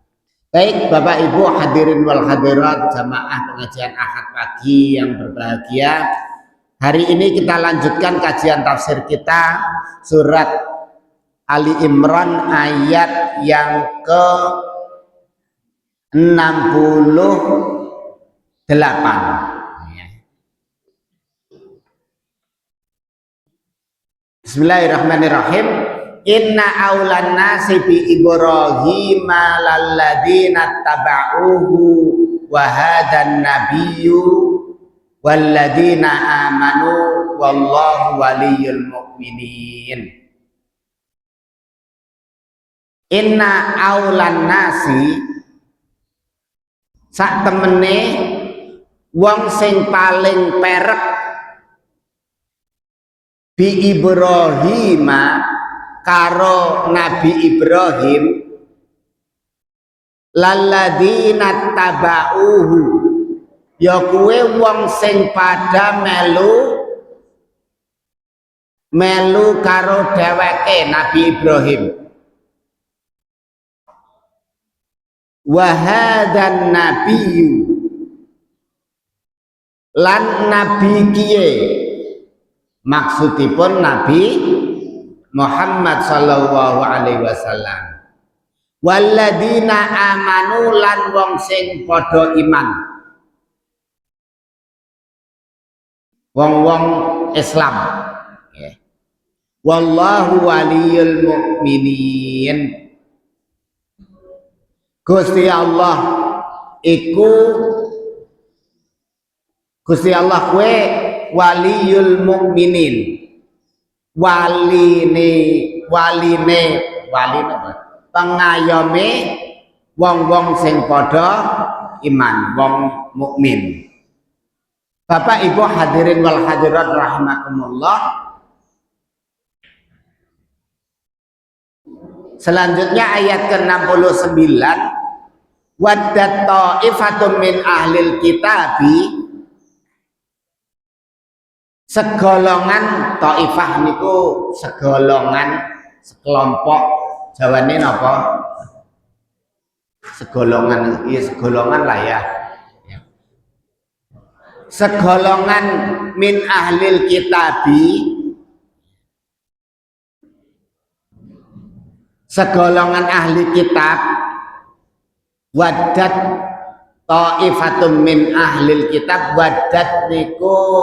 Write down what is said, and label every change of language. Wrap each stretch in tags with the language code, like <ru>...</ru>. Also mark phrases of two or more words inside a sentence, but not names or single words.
<id>Baik Bapak Ibu</id> <ar>حاضرين والحاضرات</ar> <id>jamaah pengajian Ahad pagi yang berbahagia, hari ini kita lanjutkan kajian tafsir kita surat Ali Imran ayat yang ke 68.</id> <ar>بسم الله الرحمن الرحيم. إن أولى الناس بإبراهيم للذين اتبعوه وهذا النبي والذين آمنوا والله ولي المؤمنين. إن أولى الناس,</ar> <jv>sak temene wong sing paling perek</jv> <ar>بإبراهيم</ar> <jv>karo Nabi Ibrahim</jv> <ar>للذين اتبعوه</ar> <jv>ya kuwe wong sing pada melu karo dheweke Nabi Ibrahim</jv> <ar>وهذا النبي</ar> <jv>lan nabi kiye maksudipun Nabi Muhammad</jv> <ar>صلى الله عليه وسلم والذين آمنوا</ar> <jv>lan wong sing padha iman wong-wong Islam ya.</jv> <ar>والله ولي المؤمنين</ar> <jv>Gusti Allah iku Gusti Allah kuwe</jv> <ar>ولي المؤمنين</ar> <jv>waline pengayome wong-wong sing padha iman wong mukmin.</jv> <id>Bapak Ibu</id> <ar>حاضرين والحاضرات رحمكم الله.</ar> <id>Selanjutnya ayat ke-69</id> <ar>ودت طائفة من أهل الكتاب</ar> <id>segolongan taifah niku segolongan sekelompok</id> <jv>jawane napa</jv> <id>segolongan iya segolongan lah ya</id> <ar>segolongan من أهل الكتاب</ar> <id>segolongan ahli kitab</id> <ar>ودت طائفة من أهل الكتاب waddat niku</ar>